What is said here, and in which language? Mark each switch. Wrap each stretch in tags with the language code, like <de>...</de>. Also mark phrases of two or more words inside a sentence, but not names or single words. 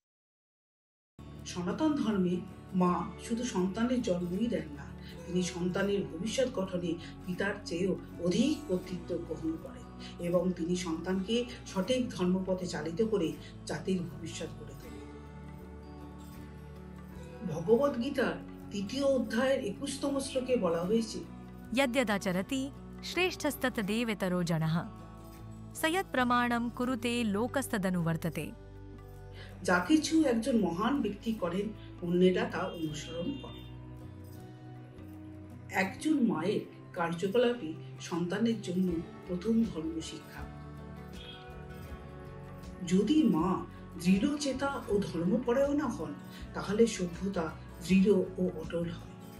<bn>সনাতন ধর্মে মা শুধু সন্তানের জন্মই দেন না, তিনি সন্তানের ভবিষ্যৎ গঠনে পিতার চেয়েও অধিক কর্তৃত্ব গ্রহণ করেন এবং তিনি সন্তানকে সঠিক ধর্মপথে চালিত করে জাতির ভবিষ্যৎ গড়ে তোলেন। ভগবদ গীতার ৩য় অধ্যায়ের ২১তম শ্লোকে বলা হয়েছে,</bn> <sa>यद्यदाचरति श्रेष्ठस्ततदेवेतरो जनः स यत्प्रमाणं कुरुते लोकस्तदनुवर्तते।</sa> <bn>যা কিছু একজন মহান ব্যক্তি করেন অন্যেরা তা অনুসরণ করেন। একজন মায়ের কার্যকলাপই সন্তানের জন্য প্রথম ধর্ম শিক্ষা। যদি মা দৃঢ়চেতা ও ধর্মপরায়ণা হন, তাহলে সভ্যতা দৃঢ় ও অটল হয়।</bn>